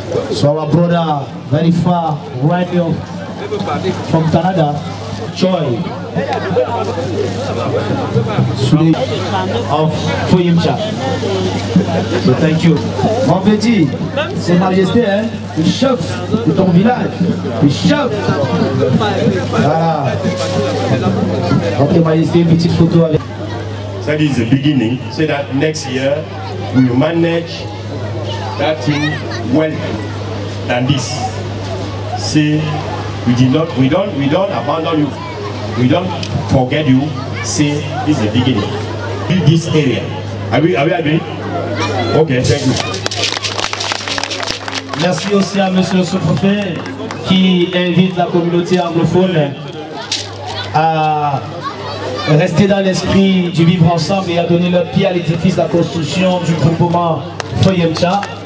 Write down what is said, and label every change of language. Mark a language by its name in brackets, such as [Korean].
[English] So our brother, very far, right here from Canada, Choi, of Foyimcha. So thank you. [French] Mon petit, c'est majesté, hein? Le chef de ton village. Le chef. Voilà. Ok, majesté, une petite photo avec. [English] That is the beginning, so that next year we will manage that thing well than this. Say we don't abandon you, we don't forget you. Say this is the beginning. Build this area Are we agree? Okay, thank you. [French] Merci aussi à monsieur le sous-préfet qui invite la communauté anglophone à rester dans l'esprit du vivre ensemble et à donner leur pied à l'édifice de la construction du groupement Foyemcha.